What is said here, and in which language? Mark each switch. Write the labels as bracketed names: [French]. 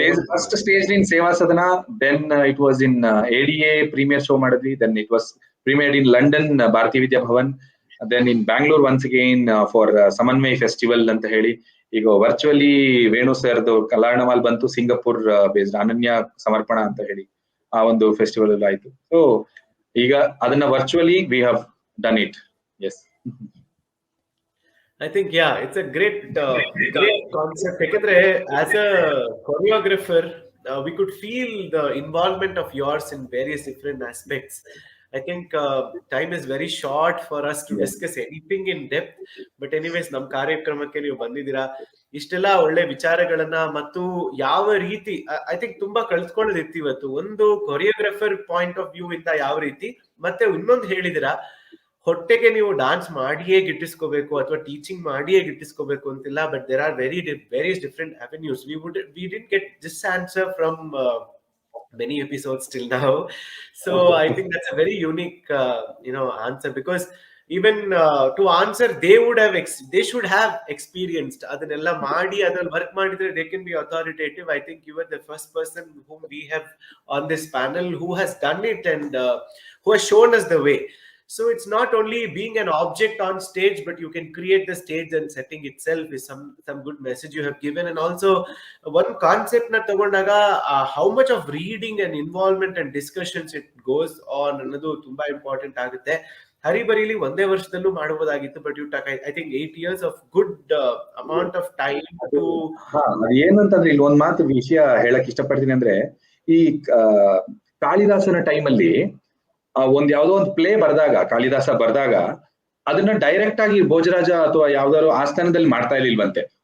[English] first staged in Seva Sadhana, then it was in ADA premiere show [Kannada] ಮಾಡಿದ್ವಿ, [English] then it was premiered in London Bharati Vidya Bhavan, then in Bangalore once again for Samanvay Festival [Kannada] ಅಂತ ಹೇಳಿ. ಈಗ virtually Venu ಸರ್ದು ಕಲ್ಯಾಣಮಾಲ್ ಬಂತು, Singapore based ಅನನ್ಯ ಸಮರ್ಪಣಾ ಅಂತ ಹೇಳಿ ಆ ಒಂದು ಫೆಸ್ಟಿವಲ್ ಎಲ್ಲ ಆಯ್ತು. ಸೊ ಈಗ ಅದನ್ನ virtually [English] We have done it. Yes, I think it's a great concept. [Kannada] ಯಾಕಂದ್ರೆ [English] as a choreographer we could feel the involvement of yours in various different aspects. I think time is very short for us to discuss anything in depth, but anyways [Kannada] ನಮ್ಮ ಕಾರ್ಯಕ್ರಮಕ್ಕೆ ನೀವು ಬಂದಿದ್ದೀರಾ, ಇಷ್ಟೆಲ್ಲ ಒಳ್ಳೆ ವಿಚಾರಗಳನ್ನ ಮತ್ತು ಯಾವ ರೀತಿ ಐ ಥಿಂಕ್ ತುಂಬಾ ಕಳ್ಸ್ಕೊಳ್ಳೋದಿತ್ತು ಇವತ್ತು. ಒಂದು ಕೊರಿಯೋಗ್ರಾಫರ್ ಪಾಯಿಂಟ್ ಆಫ್ ವ್ಯೂ ಇಂದ ಯಾವ ರೀತಿ, ಮತ್ತೆ ಇನ್ನೊಂದು ಹೇಳಿದಿರಾ ಹೊಟ್ಟೆಗೆ ನೀವು ಡಾನ್ಸ್ ಮಾಡಿಯೇ ಗಿಟ್ಟಿಸ್ಕೋಬೇಕು ಅಥವಾ ಟೀಚಿಂಗ್ ಮಾಡಿಯೇ ಗಿಟ್ಟಿಸ್ಕೋಬೇಕು ಅಂತಿಲ್ಲ, [English] But there are various different avenues. We didn't get this answer from many episodes till now, so I think that's a very unique answer, because even to answer they should have experienced [Kannada] adanella maadi adal work madidre [English] they can be authoritative. I think you are the first person whom we have on this panel who has done it and who has shown us the way. So it's not only being an object on stage, but you can create the stage, and setting itself is some good message you have given. And also one concept [Kannada] na tagondaga [English] how much of reading and involvement and discussions it goes on [Kannada] annadu tumba important agutte. ಹರಿಬರಿಲಿ ಒಂದೇ ವರ್ಷದಲ್ಲೂ ಮಾಡಬಹುದಾಗಿತ್ತು, [English] but you took I think 8 years of good amount of time to [Kannada] ಏನು ಅಂತಂದ್ರೆ ಇಲ್ಲಿ ಒಂದ್ ಮಾತು ವಿಷಯ ಹೇಳಕ್ ಇಷ್ಟಪಡ್ತೀನಿ. ಅಂದ್ರೆ ಈ ಕಾಳಿದಾಸನ ಟೈಮಲ್ಲಿ ಒಂದ್ ಯಾವ್ದೋ ಒಂದು ಪ್ಲೇ ಕಾಳಿದಾಸ ಬರ್ದಾಗ ಅದನ್ನ ಡೈರೆಕ್ಟ್ ಆಗಿ ಭೋಜರಾಜ ಅಥವಾ ಯಾವ್ದಾದ್ರು ಆಸ್ಥಾನದಲ್ಲಿ ಮಾಡ್ತಾ ಇರ್ಲಿಲ್ವಂತೆ.